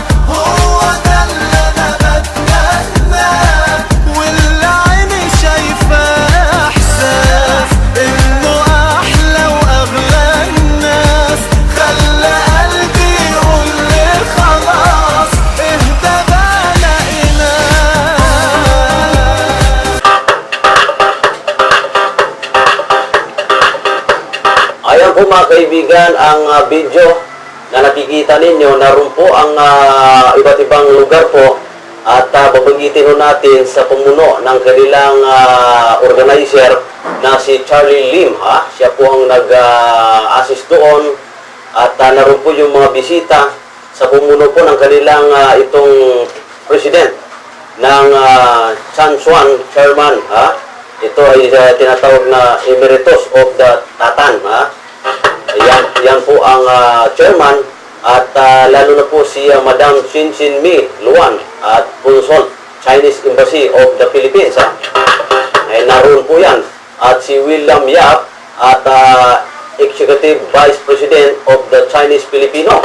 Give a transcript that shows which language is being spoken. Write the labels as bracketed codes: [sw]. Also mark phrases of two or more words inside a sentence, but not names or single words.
[ar] هو ده اللي انا بتمناه واللي عيني شايفاه احساس انه احلى واغلى الناس. خلى قلبي يقول لي خلاص اهدى بقى لقيناه. [tl] Ayan po mga kaibigan ang video na nakikita ninyo. Naroon po ang iba't ibang lugar po at babanggitin ho natin sa pumuno ng kanilang organizer na si Charlie Lim. Siya po ang nag-assist doon at naroon po yung mga bisita sa pumuno po ng kanilang itong president ng [en] Chanshuan Chairman. [tl] Ito ay tinatawag na [en] Emeritus of the Tatan. [tl] Yan po ang chairman at lalo na po si Madam Xin Mi Luan at [en] Consul Chinese Embassy of the Philippines. [tl] Ay naroon po yan. At si William Yap at [en] Executive Vice President of the Chinese Filipino.